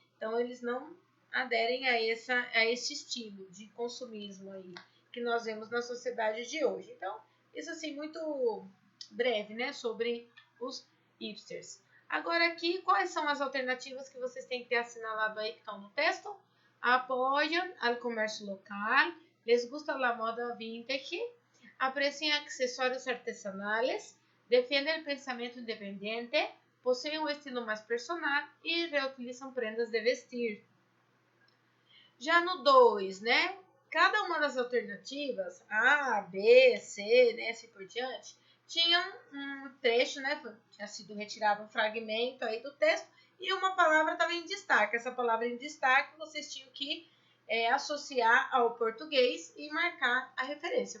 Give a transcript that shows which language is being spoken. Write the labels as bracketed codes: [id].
[pt] Então, eles não aderem a esse estilo de consumismo aí que nós vemos na sociedade de hoje. Então, isso assim, muito breve, né? Sobre os hipsters. Agora aqui, quais são as alternativas que vocês têm que ter assinalado aí que estão no texto? Apoiam ao comércio local, [es] les gusta la moda vintage, aprecian accesorios artesanales, defienden el pensamiento independiente, poseen un estilo más personal e reutilizam prendas de vestir. [pt] Já no 2, né? Cada uma das alternativas, A, B, C, né, assim por diante, tinha um trecho, né? Tinha sido retirado um fragmento aí do texto e uma palavra estava em destaque. Essa palavra em destaque vocês tinham que associar ao português e marcar a referência.